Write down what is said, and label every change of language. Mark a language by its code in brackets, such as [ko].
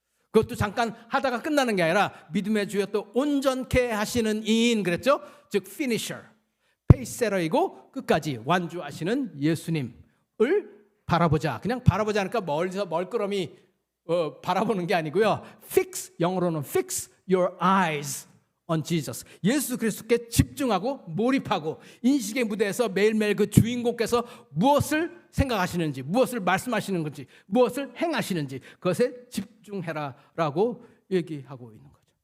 [ko] 그것도 잠깐 하다가 끝나는 게 아니라 믿음의 주여 또 온전케 하시는 이인 그랬죠? 즉 finisher. 페이스세러이고 끝까지 완주하시는 예수님을 바라보자. 그냥 바라보자 하니까 멀리서 멀끄러미 바라보는 게 아니고요. [en] Fix, [ko] 영어로는 [en] fix your eyes on Jesus. [ko] 예수 그리스도께 집중하고 몰입하고 인식의 무대에서 매일매일 그 주인공께서 무엇을 생각하시는지, 무엇을 말씀하시는 건지, 무엇을 행하시는지 그것에 집중해라라고 얘기하고 있는 거죠.